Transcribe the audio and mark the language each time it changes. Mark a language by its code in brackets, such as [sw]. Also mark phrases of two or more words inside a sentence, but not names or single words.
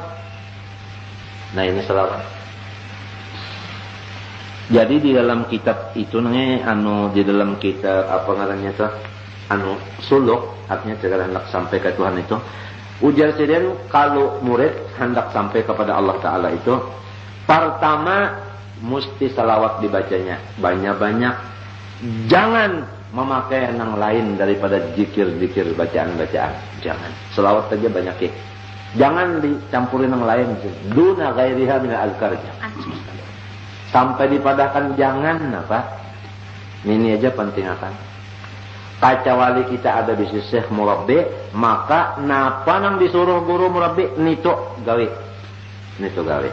[id] Nah ini salawat. Jadi di dalam kitab itu di dalam kitab apa ngarannya tuh, suluk, artinya segala hendak sampai ke Tuhan itu. [bjn] Ujar sidin, kalau murid hendak sampai kepada Allah Ta'ala itu, pertama mesti salawat dibacanya banyak-banyak. [id] Jangan memakai yang lain daripada zikir-zikir, bacaan-bacaan. Jangan. Salawat saja banyak ya. Jangan dicampurin yang lain. [ar] دون غيرها من الأذكار. [bjn] Sampai dipadahkan jangan apa? Ini aja penting akan. Kacawali kita ada di syekh murabbi, maka napa nang disuruh guru murabbi nitu gawe. Nitu gawe.